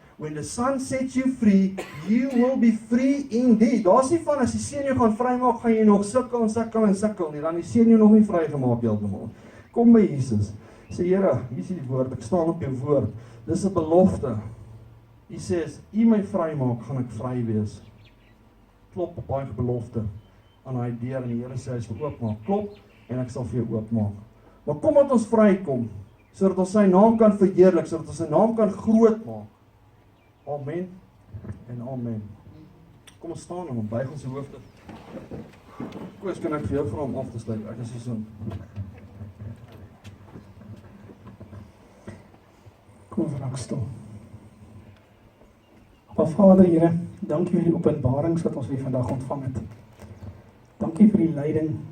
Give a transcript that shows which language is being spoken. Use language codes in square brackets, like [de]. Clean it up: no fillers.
[en] When the Son sets you free, you will be free indeed. [af] Daar's nie van as die Seun jou gaan vrymaak, gaan jy nog sukkel en sukkel en sukkel nie. Dan die Seun jou nog nie vrygemaak heeltemal. Kom by Jesus. Sê Here, hier is die woord, ek staan op jou woord. Dis 'n belofte. Hy sê, as U my vrymaak, gaan ek vry wees. Klop op daai belofte aan daai deur en die Here sê hy sal oopmaak. Klop en ek sal vir jou oopmaak. Maar kom dat ons vrykom, sodat ons sy naam kan verheerlik, sodat ons sy naam kan groot maak. Amen en amen. Kom ons staan en buig ons hoofde. Koos, kan ek vir jou vra om af te sluit? Ek is so. Kom ons raak stil. Maar Vader, Here, dankie vir die openbarings wat ons weer vandag ontvang het. Dankie vir die leiding.